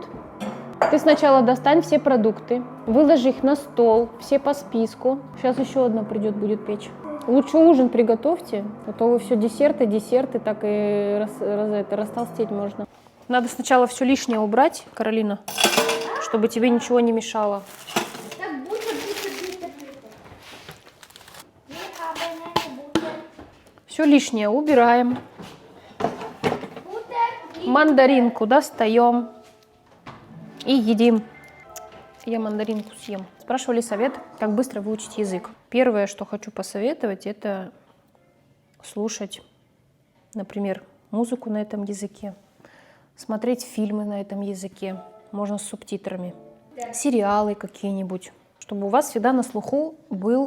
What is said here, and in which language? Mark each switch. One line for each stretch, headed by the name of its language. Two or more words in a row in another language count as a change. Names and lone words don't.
Russian: Ты сначала достань все продукты, выложи их на стол, все по списку. Сейчас еще одна придет, будет печь. Лучше ужин приготовьте, а то вы все десерты, так и растолстеть можно. Надо сначала все лишнее убрать, Каролина, чтобы тебе ничего не мешало. Так,
German: Butter. Wir haben eine Butter.
Russian: Все лишнее убираем. Мандаринку достаем и едим. Я мандаринку съем. Спрашивали совет, как быстро выучить язык. Первое, что хочу посоветовать, это слушать, например, музыку на этом языке, смотреть фильмы на этом языке, можно с субтитрами, сериалы какие-нибудь, чтобы у вас всегда на слуху был...